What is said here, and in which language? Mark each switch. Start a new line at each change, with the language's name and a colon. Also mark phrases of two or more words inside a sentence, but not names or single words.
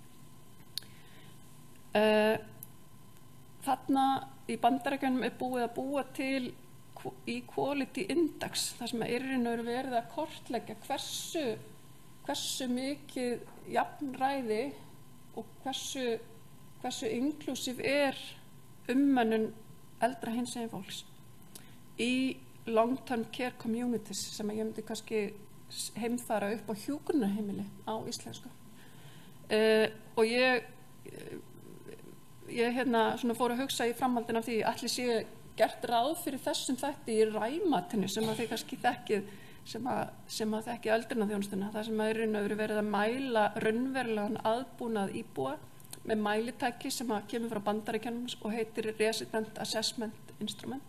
Icelandic: Þarna í Bandaríkjunum búið að búa til Equality Index, þar sem er verið að kortleggja hversu mikið jafnræði og hversu inklusív umönnun eldra hinsegin fólks í
English: long-term care communities,
Icelandic: sem ég myndi kannski heimfara upp á hjúkrunarheimili á íslensku. Og ég fór að hugsa í framhaldinu af því ætli sé gert ráð fyrir þessum þætti í ræmatinu sem að þið kannski þekkið, sem að þekki öldrunarþjónustuna, þar sem að verið að mæla raunverulegan aðbúnað íbúa með mælitæki sem að kemur frá Bandaríkjunum og heitir Resident Assessment Instrument.